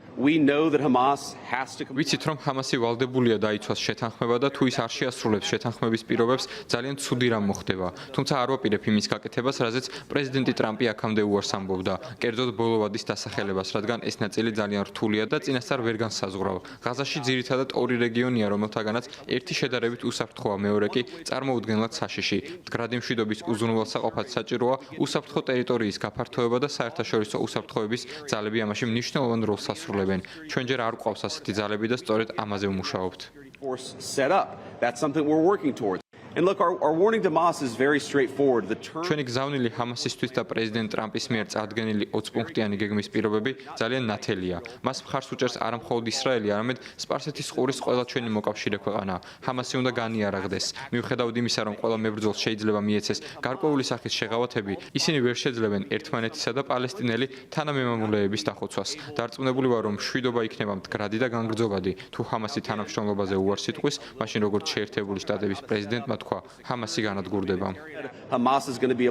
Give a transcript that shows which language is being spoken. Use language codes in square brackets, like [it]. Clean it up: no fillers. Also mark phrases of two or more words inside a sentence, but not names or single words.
[en] We know that Hamas has to [ka] ვიცით, რომ ჰამასი ვალდებულია დაიცვას შეთანხმება და თუ ის არ შეასრულებს შეთანხმების პირობებს, ძალიან ცუდი რამ მოხდება. თუმცა არ ვაპირებ იმის გაკეთებას, რაზეც პრეზიდენტი ტრამპი აქამდე უარს ამბობდა, კერძოდ ბოლო ვადის დასახელებას, რადგან ეს ნაწილი ძალიან რთულია და წინასწარ ვერ განსაზღვრავ. ღაზაში ძირითადად ორი რეგიონია, რომელთაგანაც ერთი შედარებით უსაფრთხოა, მეორე კი წარმოუდგენლად საშიში. მდგრადი მშვიდობის უზრუნველსაყოფად საჭიროა უსაფრთხო ტერიტორიის გაფართოება და საერთაშორისო უსაფრთხოების ძალები ამაში მნიშვნელოვან როლს ასრულებენ. ჩვენ ჯერ არ გვყავს ასეთი ძალები და სწორედ ამაზე ვმუშაობთ. [en] force set up. That's something we're working towards. And look, our warning to Hamas is very straightforward. The term [ka] ჩვენი გზავნილი ჰამასისთვის და პრეზიდენტ ტრამპის მიერ წარდგენილი 20 პუნქტიანი გეგმის პირობები ძალიან ნათელია. მას მხარს უჭერს არა მხოლოდ ისრაელი, არამედ სპარსეთის ყურის ყველა ჩვენი მოკავშირე ქვეყანა. ჰამასი უნდა განიარაღდეს. მიუხედავად იმისა, რომ ყველა მებრძოლს შეიძლება მიეცეს გარკვეული სახის შეღავათები, ისინი ვერ შეძლებენ ერთმანეთისა და პალესტინელი თანამემამულეების დახოცვას. დარწმუნებული ვარ, რომ მშვიდობა იქნება მდგრადი და განგრძობადი. თუ ჰამასი თანამშრომლობაზე უარს იტყვის, მაშინ როგორც შეერთებული შტატების პრეზიდენტმა თქვა, ჰამასი განადგურდება. [en] Hamas is going to be